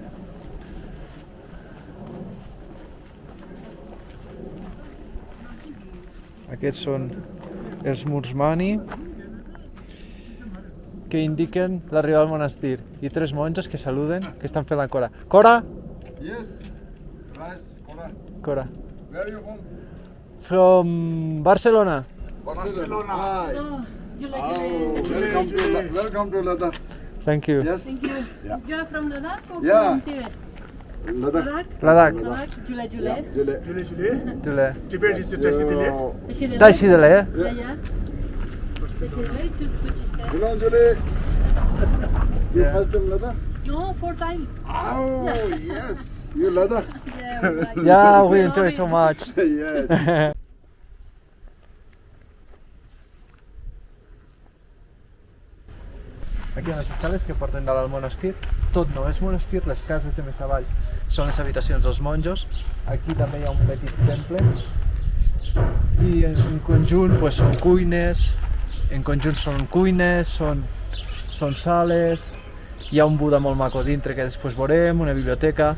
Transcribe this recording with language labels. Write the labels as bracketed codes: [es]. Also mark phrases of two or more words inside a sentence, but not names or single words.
[ca] Aquests són els murs mani que indiquen l'arribada al monestir i 3 monges que saluden, que estan fent la cora. Cora! [en] Yes, nice, Cora. Cora. Where are you from? From Barcelona. Barcelona. Hi. Jule. Welcome to Ladakh. Thank you. Yes. Thank you. Yeah. You are from Ladakh or Yeah. from Tibet? Ladakh. Ladakh. Jule. Yeah. Jule. Dule. Tibet is the Tashi [bo] Tashi dile, eh? [en] You know Jule? You Yeah. first time Ladakh? No, 4 times. Oh, yes. You Ladakh? Yeah, Yeah, we enjoy so much. Yes. [ca] Aquí hi ha les escales que porten dalt al monestir. Tot no és monestir, les cases de més avall són les habitacions dels monjos. Aquí també hi ha un petit temple. I en conjunt pues, són cuines, són sales, hi ha un Buda molt maco dintre que després veurem, una biblioteca.